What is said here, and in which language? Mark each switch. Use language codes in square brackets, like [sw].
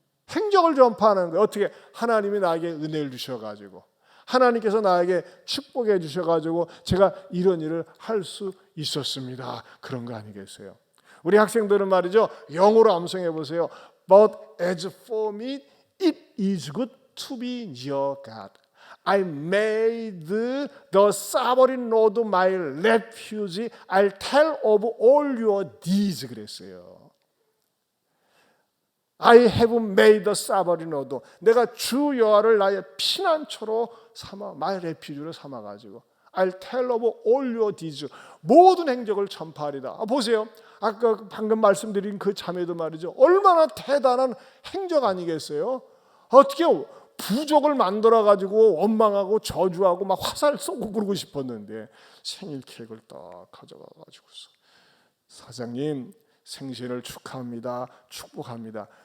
[ko] 행적을 전파하는 거예요. 어떻게? 하나님이 나에게 은혜를 주셔가지고 하나님께서 나에게 축복해 주셔가지고 제가 이런 일을 할 수 있었습니다. 그런 거 아니겠어요? 우리 학생들은 말이죠 영어로 암송해 보세요. [en] But as for me, it is good to be near God. I made the sovereign Lord my refuge. I'll tell of all your deeds. [ko] 그랬어요. [en] I have made the sovereign Lord. [ko] 내가 주 여호와를 나의 피난처로 삼아, [en] my refuge [ko] 로 삼아가지고 [en] I'll tell of all your deeds. [ko] 모든 행적을 전파하리다. 보세요. 아까 방금 말씀드린 그 자매도 말이죠. 얼마나 대단한 행적 아니겠어요? 어떻게 부족을 만들어가지고 원망하고 저주하고 막 화살 쏘고 그러고 싶었는데 생일 케이크를 딱 가져가가지고서 사장님 생신을 축하합니다. 축복합니다.